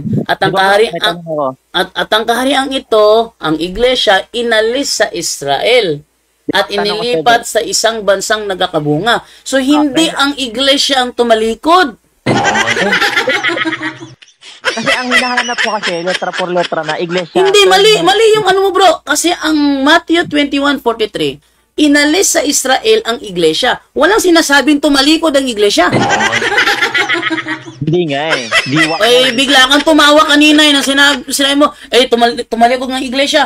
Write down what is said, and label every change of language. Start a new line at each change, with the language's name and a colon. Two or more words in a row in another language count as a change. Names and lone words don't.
Filipino: At ang ang kaharian ito, ang iglesia inalis sa Israel at inilipat sa isang bansang nagkakabunga. So hindi ang iglesia ang tumalikod. Kasi ang hinahanap ko kasi,
Spanish: letra por letra
Filipino: na iglesia. Hindi, mali yung ano mo bro. Kasi ang Matthew 21:43, inalis sa Israel ang iglesia. Walang sinasabing tumalikod ang iglesia. Hindi nga eh. Ay, bigla kang tumawa kanina na sinabi mo, tumalikod ng iglesia.